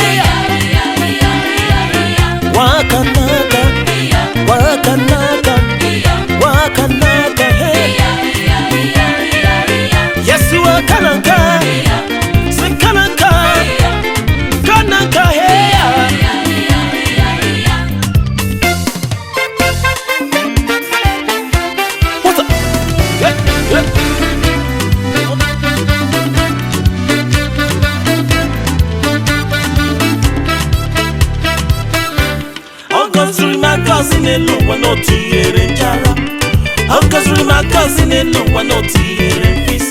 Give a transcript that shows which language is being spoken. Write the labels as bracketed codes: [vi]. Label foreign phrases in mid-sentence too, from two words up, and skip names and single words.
[ig] Wakanaka. Wakanaka. Wakanaka. Yesu kanaka. Say kanaka. Kanaka. [en] What's up? [ig] Ọgọziri m agọzi n'elu ụwa na o tinyere njara. Ọgọziri m agọzi n'elu ụwa na o tinyere mkpịsị.